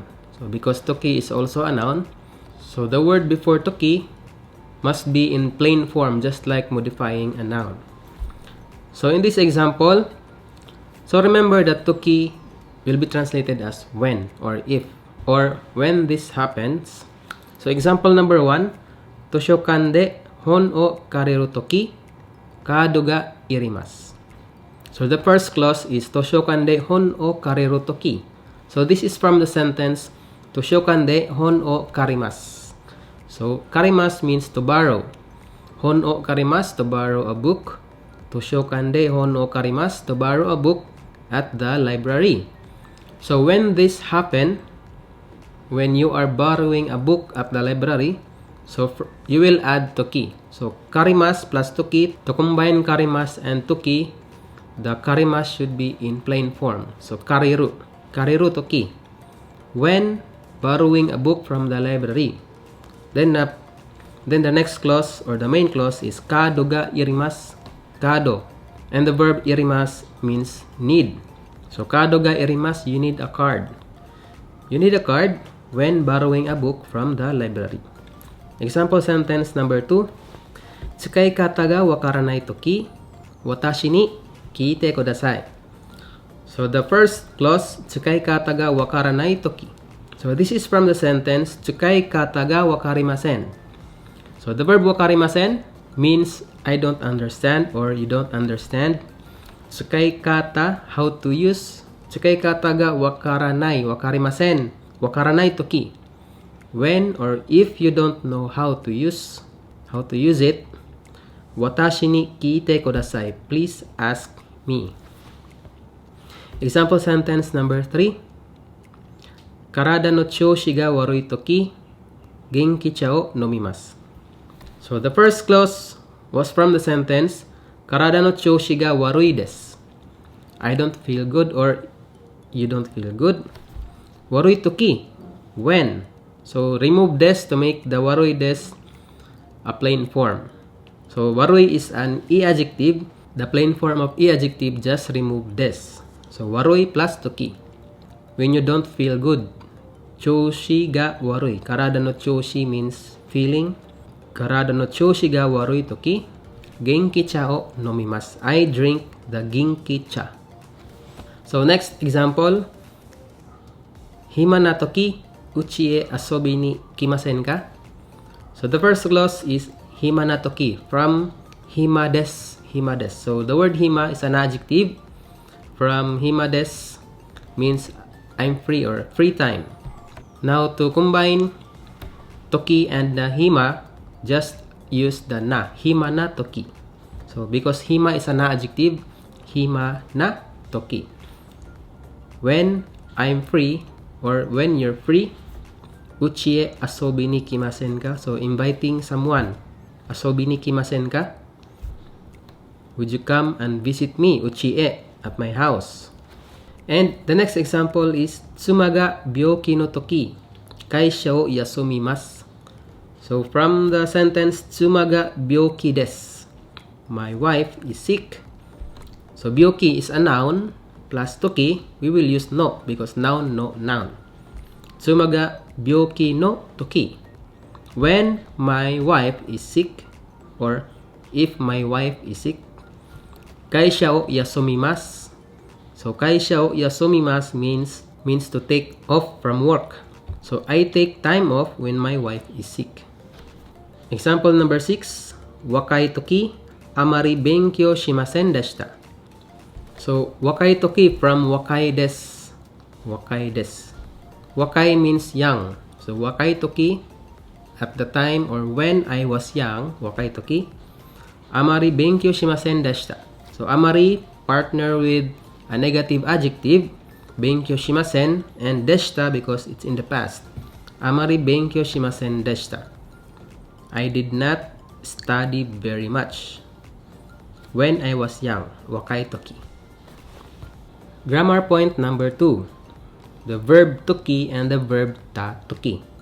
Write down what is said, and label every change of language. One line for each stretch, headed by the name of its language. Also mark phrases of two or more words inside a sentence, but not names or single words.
English: So because toki is also a noun, so the word before toki must be in plain form, just like modifying a noun. So in this example, so remember that toki will be translated as when or if or when this happens. So example number 1,
Japanese: 図書館で本を借りるときカードがいります.
English: So the first clause is
Japanese: 図書館で本を借りるとき.
English: So this is from the sentence
Japanese: 図書館で本を借ります.
English: So karimasu means to borrow.
Japanese: 本を借ります,
English: to borrow a book.
Japanese: 図書館で本を借ります,
English: to borrow a book at the library. So when this happen, when you are borrowing a book at the library, so you will add toki. So karimasu plus toki. To combine karimasu and toki, the karimasu should be in plain form.
Japanese: So 借りるとき.
English: When borrowing a book from the library. Then the next clause or the main clause is
Japanese: カードがいります.
English: Kaado. And the verb irimasu means need.
Japanese: So カードがいります,
English: you need a card. You need a card when borrowing a book from the library. Example sentence number 2.
Japanese: 使い方がわからないとき、私に聞いてください.
English: So the first clause,
Japanese: 使い方がわからないとき.
English: So this is from the sentence,
Japanese: 使い方がわかりません.
English: So the verb wakarimasen means I don't understand or you don't understand.
Japanese: 使い方,
English: how to use.
Japanese: 使い方がわからない、わかりません、わからないとき.
English: When or if you don't know how to use it,
Japanese: 私に聞いてください,
English: please ask me. Example sentence number 3.
Japanese: 体の調子が悪いとき、元気茶を飲みます.
English: So the first clause was from the sentence,
Japanese: 体の調子が悪いです.
English: I don't feel good or you don't feel good.
Japanese: 悪いとき, when.
English: So remove des to make the
Japanese: 悪いです
English: a plain form. So warui is an i-adjective. The plain form of i-adjective, just remove des. So warui plus toki. When you don't feel good.
Japanese: 調子が悪い. 体の調子
English: means feeling.
Japanese: 体の調子が悪いとき、元気茶を飲みます.
English: I drink the genki cha. So next example.
Japanese: 暇なとき、うちへ遊びに来ませんか?
English: So the first clause is
Japanese: 暇なとき, from 暇です、暇です.
English: So the word hima is an adjective. From
Japanese: 暇です
English: means I'm free or free time. Now to combine toki and the hima, just use the na,
Japanese: 暇なとき.
English: So because hima is an adjective,
Japanese: 暇なとき.
English: When I'm free or when you're free,
Japanese: うちへ遊びに来ませんか?
English: So inviting someone.
Japanese: 遊びに来ませんか?
English: would you come and visit me, Uchie, at my house? And the next example is
Japanese: 妻が病気のとき、会社を休みます.
English: So from the sentence
Japanese: 妻が病気です,
English: my wife is sick. So byoki is a noun plus toki, we will use no because noun, no, noun.
Japanese: 妻が病気のとき,
English: when my wife is sick or if my wife is sick.
Japanese: 会社を休みます.
English: So
Japanese: 会社を休みます
English: means to take off from work. So I take time off when my wife is sick. Example number 6,
Japanese: 若いときあまり勉強しませんでした. So 若いとき from 若いです. 若いです. Wakai
English: means young.
Japanese: So 若いとき,
English: at the time or when I was young,
Japanese: 若いとき, あまり勉強しませんでした.
English: So amari partner with a negative adjective,
Japanese: 勉強しません,
English: and deshita because it's in the past.
Japanese: あまり勉強しませんでした.
English: I did not study very much when I was young,
Japanese: 若いとき.
English: Grammar point number 2, the verb toki and the verb
Japanese: たとき.